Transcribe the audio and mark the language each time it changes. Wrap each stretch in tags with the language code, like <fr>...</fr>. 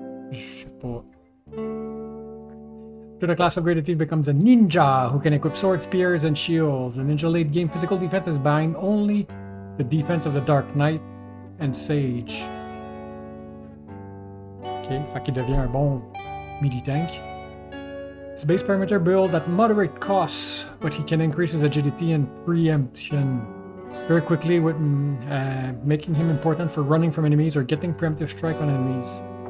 <fr>Je sais pas.</fr> <en>After the class upgrade, the thief becomes a ninja who can equip swords, spears, and shields. The ninja late game physical defense is behind only the defense of the Dark Knight and Sage.</en> <fr>Ok, fait qu'il devient un bon midi-tank.</fr> <en>His base perimeter build at moderate costs, but he can increase his agility and preemption very quickly, with making him important for running from enemies or getting preemptive strike on enemies.</en>